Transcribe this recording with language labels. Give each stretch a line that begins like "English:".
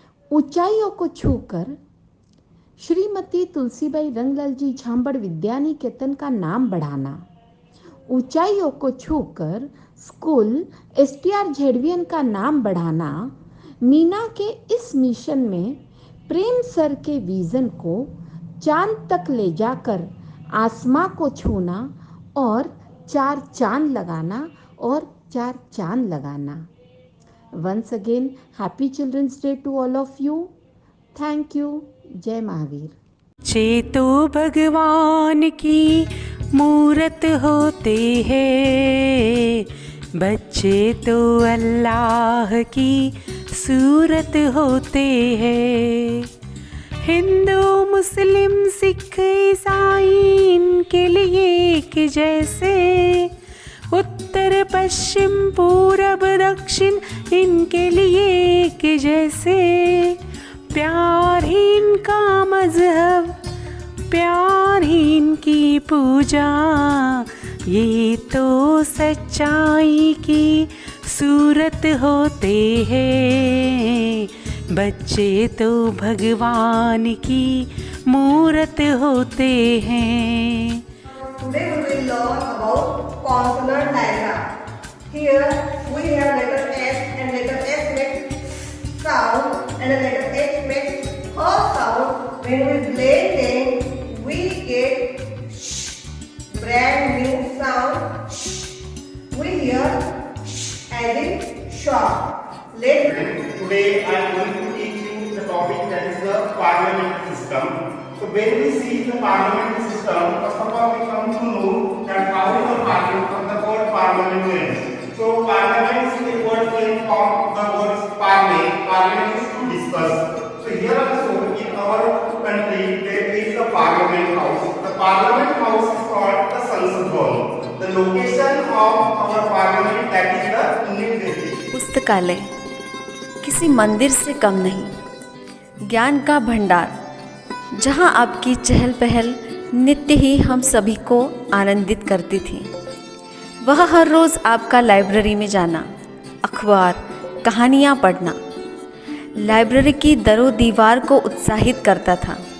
Hindi: ऊंचाइयों को छूकर श्रीमती तुलसीबाई रंगलाल जी झांबड़ विद्यानिकेतन का नाम बढ़ाना, ऊंचाइयों को छूकर स्कूल एसटीआर झेडवियन का नाम बढ़ाना, मीना के इस मिशन में प्रेम सर के विज़न को चांद तक ले जाकर आसमां को छूना और 4 चांद लगाना और 4 चांद लगाना।
English: Once again, happy Children's Day to all of you. Thank you. जय महावीर।
Hindi: चेतो भगवान की मूरत होते हैं, बच्चे तो अल्लाह की सूरत होते हैं। हिंदू मुस्लिम सिख ईसाई इनके लिए एक जैसे, उत्तर पश्चिम पूरब दक्षिण इनके लिए एक जैसे। प्यार ही इनका मजहब, प्यार ही इनकी पूजा, ये तो सच्चाई की सूरत होते हैं, बच्चे तो भगवान की मूरत होते हैं।
English: Today we will learn about consonant diagram. Here we have letter S and letter S makes sound and the letter H makes a sound. When we blend them, we get sh, brand new sound sh. We hear sh as in shop. Today I am going to teach you the topic that is the parliamentary system. So when we see the parliamentary system, first of all we come to know that how is the parliament from the word parliament. So parliament is a word came from the words parle. Parliament is to discuss. So here also in our country there is a parliament house. The parliament house is called the Sansad Hall. The location of our parliament that is the New Delhi.
Hindi: पुस्तकालय किसी मंदिर से कम नहीं, ज्ञान का भंडार, जहाँ आपकी चहल पहल नित्य ही हम सभी को आनंदित करती थी। वह हर रोज़ आपका लाइब्रेरी में जाना, अखबार, कहानियाँ पढ़ना, लाइब्रेरी की दरो दीवार को उत्साहित करता था।